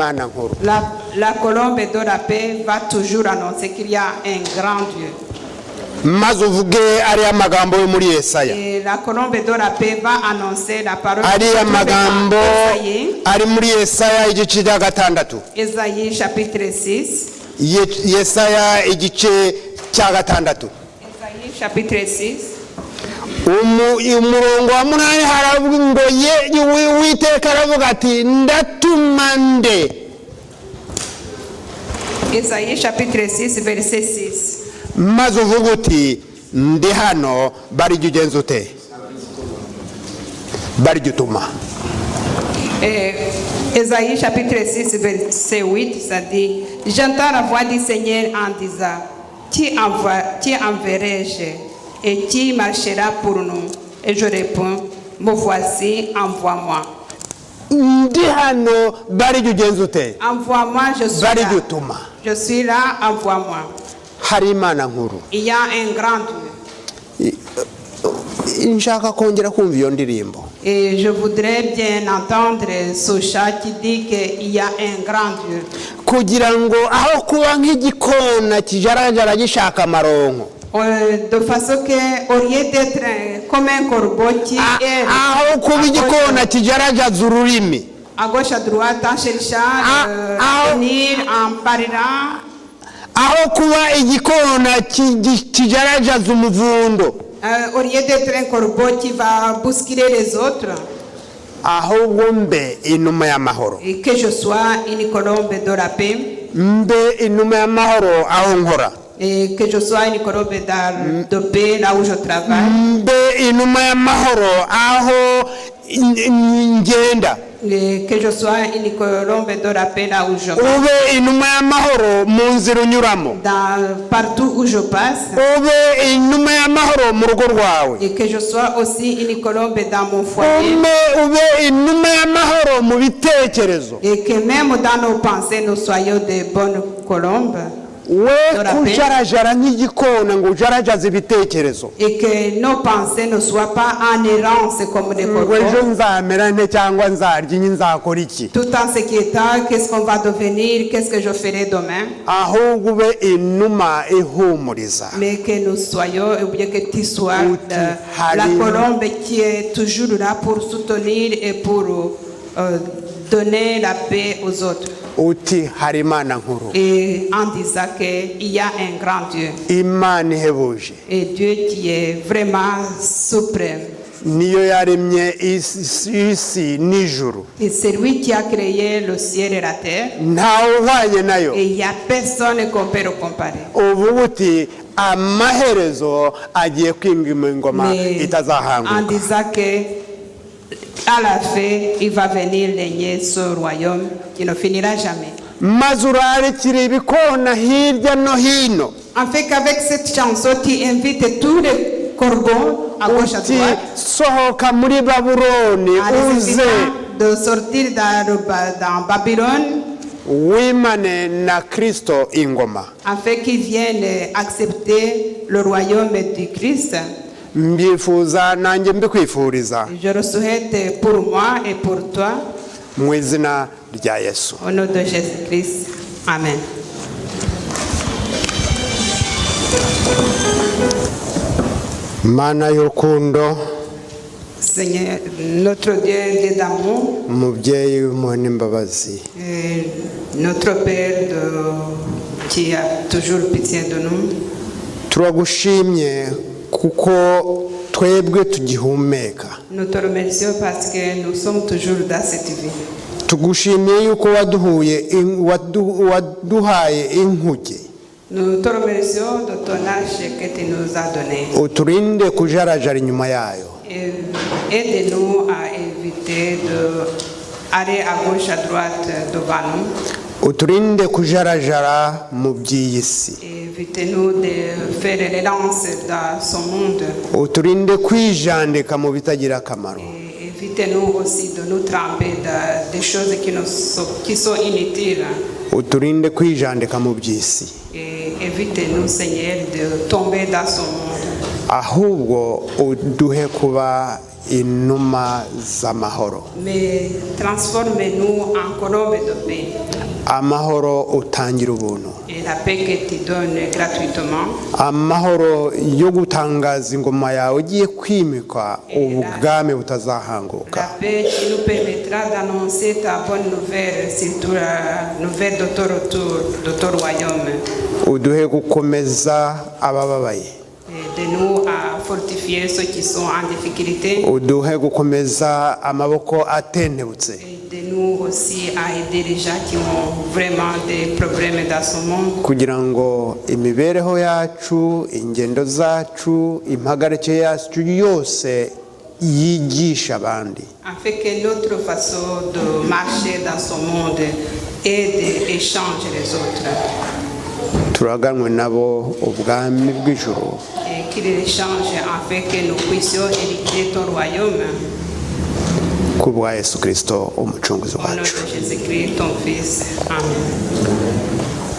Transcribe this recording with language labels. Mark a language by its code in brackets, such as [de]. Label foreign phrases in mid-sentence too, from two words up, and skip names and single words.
[fr] la colombe de la paix va toujours annoncer qu'il y a un grand Dieu. [rw] maze uvuge ariya magambo yo muri Yesaya. [fr] Et la colombe de la paix va annoncer la parole [rw] Ariya magambo Esaïe, ari muri Yesaya igice cya 6. [fr] Esaïe chapitre 6. [rw] Yesaya igice cya 6. [fr] Esaïe chapitre 6. [rw] umurongo wa 8 haravuga ngo Uwiteka aravuga ati ndatuma nde. [fr] Esaïe chapitre 6 verset 6. [rw] maze uvuga uti ndi hano barya ugenza ute, barya utuma. [fr] Esaïe chapitre 6 verset 8, ça dit, j'entends la voix du Seigneur en disant, qui enverrai-je et qui marchera pour nous? Et je réponds, me voici, envoie-moi. [rw] ndi hano barya ugenza ute, [fr] Envoie-moi, je suis [rw] barya [fr] là. [rw] utuma. [fr] Je suis là, envoie-moi. [rw] hari Imana nkuru. [fr] Il y a un grand Dieu. [rw] nshaka kongera kumva iyo ndirimbo. [fr] Et je voudrais bien entendre ce chant qui dit qu'il y a un grand Dieu. [rw] kugira ngo aho kuba nk'igikona kijarajara gishaka amaronko, [fr] De façon que, au lieu d'être comme un corbeau qui est [rw] aho kuba igikona kijarajaza ururimi, [fr] à gauche, à droite, en cherchant, venir, en parlant, [rw] aho kuba igikona kijarajaza umuvundo, [fr] au lieu d'être un corbeau qui va bousculer les autres, [rw] ahubwo mbe inuma y'amahoro, [fr] et que je sois une colombe de la paix, [rw] mbe inuma y'amahoro aho nkora, [fr] et que je sois une colombe de paix là où je travaille, [rw] mbe inuma y'amahoro aho ngenda, [fr] et que je sois une colombe de la paix là où je vais. [rw] ube inuma y'amahoro mu nzira unyuramo, [fr] Partout où je passe, [rw] ube inuma y'amahoro mu rugo rwawe, [fr] et que je sois aussi une colombe dans mon foyer, [rw] ube inuma y'amahoro mu bitekerezo, [fr] et que même dans nos pensées, nous soyons des bonnes colombes, [rw] we kujarajara nk'igikona ngo ujarajaze ibitekerezo, [fr] et que nos pensées ne soient pas en errance comme des [rw] ngo ejo [fr] corbeaux, [rw] nzamera nte cyangwa nzarya inyi nzakora iki, [fr] tout en s'inquiétant, qu'est-ce qu'on va devenir, qu'est-ce que je ferai demain, [rw] ahubwo ube inuma ihumuriza. [fr] mais que nous soyons, ou bien que tu sois la Hallelujah. colombe qui est toujours là pour soutenir et pour donner la paix aux autres. [rw] uti hari Imana nkuru, [fr] Et en disant qu'il y a un grand Dieu, [rw] Imana ihebuje, [fr] et Dieu qui est vraiment suprême. [rw] niyo yaremye isi n'ijuru, [fr] Et c'est lui qui a créé le ciel et la terre. [rw] ntawe uhwanye nayo. [fr] Et il n'y a personne qu'on peut le comparer. [rw] uvuga uti amaherezo agiye kwimwa ingoma [fr] Mais en [rw] itazahanguka. [fr] disant que à la fin, il va venir régner ce royaume qui ne finira jamais. [rw] maze urarikira ibikona hirya no hino, [fr] En fait, qu'avec cette chanson, tu invites tous les corbeaux à gauche à [rw] uti [fr] droite [rw] sohoka muri Babuloni [fr] à les [rw] uze [fr] invitant de sortir dans Babylone, [rw] wimane na Kristo ingoma. [fr] afin qu'ils viennent accepter le royaume du Christ. [rw] mbyifuza nanjye mbikwifuriza [fr] Je le souhaite pour moi et pour toi, [rw] mu izina rya Yesu. [fr] au nom de Jésus-Christ. Amen. [rw] Mana y'urukundo, [fr] Seigneur, notre Dieu d'amour, [rw] umubyeyi w'impuhwe n'imbabazi, [fr] notre Père qui a toujours pitié de nous, [rw] turagushimye kuko twebwe tugihumeka. [fr] nous te remercions parce que nous sommes toujours dans cette vie. [rw] tugushimiye yuko waduhaye inkuge, [fr] Nous te remercions de ton âge que tu nous as donné. [rw] uturinde kujarajara inyuma yayo, [fr] Et aide-nous à éviter d'aller à gauche, à droite devant nous. [rw] uturinde kujarajara mu by'iyi si, [fr] Évitez-nous de faire les lances dans ce monde. [rw] uturinde kwijandika mu bitagira akamaro, [fr] Et évitez-nous aussi de nous tremper dans des choses qui sont inutiles. [rw] uturinde kwijandika mu by'isi, [fr] Et évitez-nous, Seigneur, de tomber dans ce monde. [rw] ahubwo uduhe kuba inuma z'amahoro, [fr] Mais transformez-nous en colombe de paix. [rw] amahoro utangira ubuntu, [fr] et la paix que tu donnes gratuitement, [rw] amahoro yo gutangaza ingoma yawe ugiye kwimikwa ubwami butazahanguka, [fr] la paix qui nous permettra d'annoncer ta bonne nouvelle, surtout la nouvelle de ton retour, de ton royaume, [rw] uduhe gukomeza abababaye, [fr] et de nous à fortifier ceux qui sont en difficulté, [rw] uduhe gukomeza amaboko atentebutse, [fr] et de nous aussi à aider les gens qui ont vraiment des problèmes dans ce monde, [rw] kugira ngo imibereho yacu, ingendo zacu, impagarike yacu yose yigisha abandi, [fr] afin que notre façon de marcher dans ce monde aide et change les autres, [rw] turaganwe nabo ubwami bw'ijuru, [fr] et qu'il les change afin que nous puissions hériter ton royaume. [rw] kubwa Yesu Kristo umucunguzi [fr] Au nom [rw] wacu. [fr] de Jésus-Christ, ton Fils. Amen.